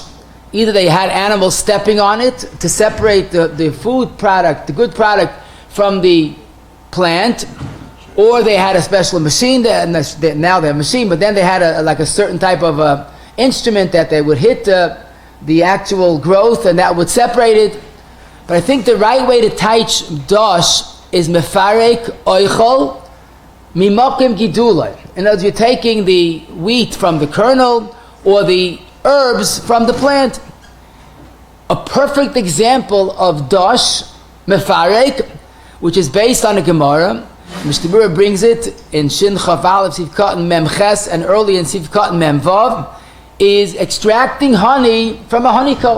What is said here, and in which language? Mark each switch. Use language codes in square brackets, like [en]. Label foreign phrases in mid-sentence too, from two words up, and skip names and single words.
[en] Either they had animals stepping on it to separate the food product, the good product, from the plant, or they had a special machine, now they're a machine, but then they had a certain type of instrument that they would hit the actual growth, and that would separate it. But I think the right way to teach dash is [he] מפרק אוכל ממקום גידולו. [en] In other words, you're taking the wheat from the kernel, or the herbs from the plant. A perfect example of dash, mefarek, which is based on a Gemara. Mr. Bura brings it in Shin Chav Aleph Sivkat and Mem Ches, and early in Sivkat and Mem Vav, is extracting honey from a honeycomb.